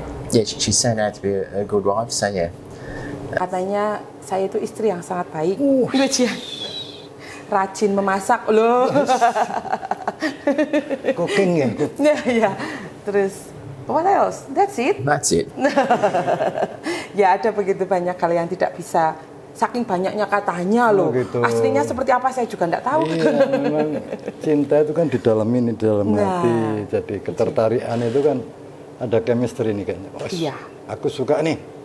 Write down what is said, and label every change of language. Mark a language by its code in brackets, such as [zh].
[en] She's turned out to be a good wife. So yeah. [id] Katanya saya itu istri yang sangat baik. Rajin memasak loh. [en] Cooking ya. Ya. [id] Terus [en] what else? That's it. That's it. [id] Ya ada begitu banyak hal yang tidak bisa, saking banyaknya katanya loh. gitu. Aslinya seperti apa saya juga enggak tahu. Iya, memang cinta itu kan di dalam ini, di dalam Nah. hati. Jadi ketertarikan itu kan ada chemistry nih kayaknya. Oh, Iya. aku suka nih.